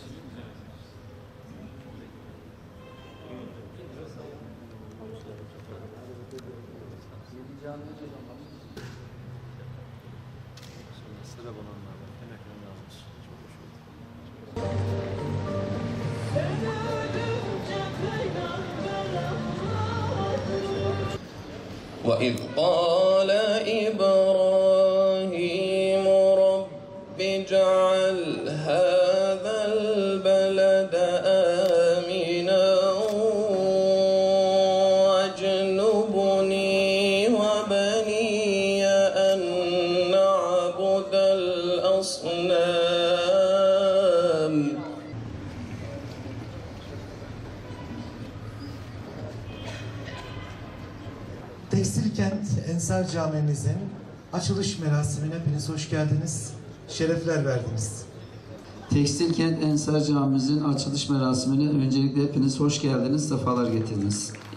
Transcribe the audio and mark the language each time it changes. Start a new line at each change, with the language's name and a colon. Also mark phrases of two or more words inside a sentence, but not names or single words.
Turkish: Sıra olanlardan emeklerini almış. Çok hoş oldu.
Arabic: وَإِذْ قَالَ إِبْرَاهِيمُ رَبِّ اجْعَلْ هَذَا الْبَلَدَ آمِنًا وَاجْنُبْنِي وَبَنِيَّ أَن نَّعْبُدَ الْأَصْنَامَ.
Turkish: Tekstilkent Ensar Camimizin açılış merasimine hepiniz hoş geldiniz, şerefler verdiniz. Tekstilkent Ensar Camimizin açılış merasimine öncelikle hepiniz hoş geldiniz, sefalar getirdiniz.